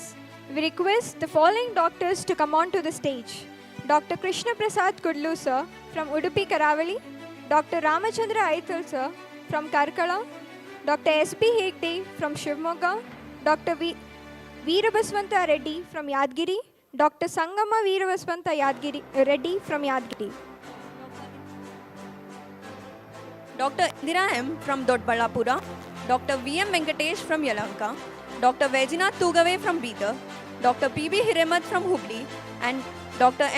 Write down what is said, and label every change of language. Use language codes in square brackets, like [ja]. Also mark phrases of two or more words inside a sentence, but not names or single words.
[en] We request the following doctors to come on to the stage. Dr. Krishna Prasad Kudlu sir from Udupi Karavali, Dr. Ramachandra Aithal sir from Karkala, Dr. S.P. Hegde from Shivamogga, Dr. Veerabaswanta Reddy from Yadgiri, Dr. Sangama Veerabaswanta Yadgiri Reddy from Yadgiri. Dr. Indira M. from Dodbalapura, Dr. V. M. Venkatesh from Yalanka, Dr. Vejinath Tugave from Bidar, Dr. P. B. Hiremath from Hubli, and Dr. M.